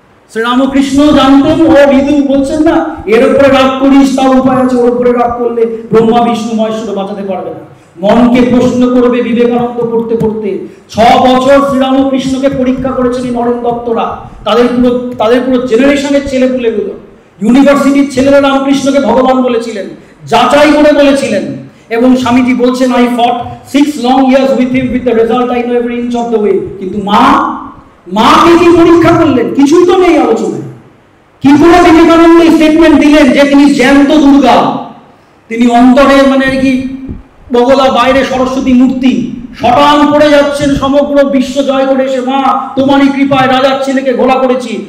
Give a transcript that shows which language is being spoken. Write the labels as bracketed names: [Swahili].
[Bangla] শ্রীরামকৃষ্ণ জানতেন, ও বিদু বলছেন না এর উপরে রাগ করিস তার উপায় আছে, ওর উপরে রাগ করলে ব্রহ্মা বিষ্ণু মহেশ্বর বাঁচাতে পারবে না। মনকে প্রশ্ন করবে বিবেকানন্দ পড়তে পড়তে। 6 বছর শ্রীরামকৃষ্ণকে পরীক্ষা করেছেন নরেন দত্তরা, তাদের পুরো জেনারেশনের ছেলেপুলেগুলো। ইউনিভার্সিটির ছেলেরা রামকৃষ্ণকে ভগবান বলেছিলেন, যাচাই করে বলেছিলেন। এবং স্বামীজি বলছেন, [English] I fought 6 long years with him, with the result I know every inch of the way. [Bangla] কিন্তু মাকে কি পরীক্ষা করলেন? কিছুই তো নেই আলোচনায়। কি করে বিবেকানন্দ স্টেটমেন্ট দিলেন যে তিনি জ্যান্ত দুর্গা, তিনি অন্তরে মানে কি বগলা, বাইরে সরস্বতী মূর্তি, শটান পড়ে যাচ্ছেন সমগ্র বিশ্ব জয় করে এসে, মা তোমারই কৃপায় রাজার ছেলেকে ঘোড়া করেছি।